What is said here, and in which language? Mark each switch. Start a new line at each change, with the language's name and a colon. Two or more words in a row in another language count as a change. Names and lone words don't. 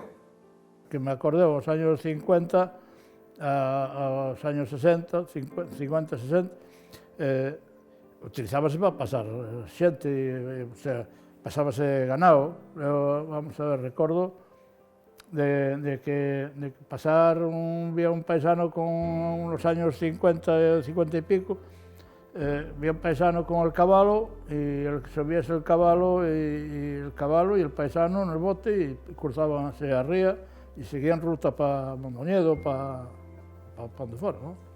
Galician: Que me acordei aos años 50, aos años 60, 50, 60, utilizábase para pasar xente,
Spanish: o sea,
Galician: pasábase ganado. Eu, vamos a ver, recordo de que pasar vía un paisano
Spanish: con los años 50, 50 y pico, vía un paisano con el caballo y subiese el caballo y el paisano en el bote y cruzaban hacia ría y seguían ruta para Mondoñedo, para donde fuera, ¿no?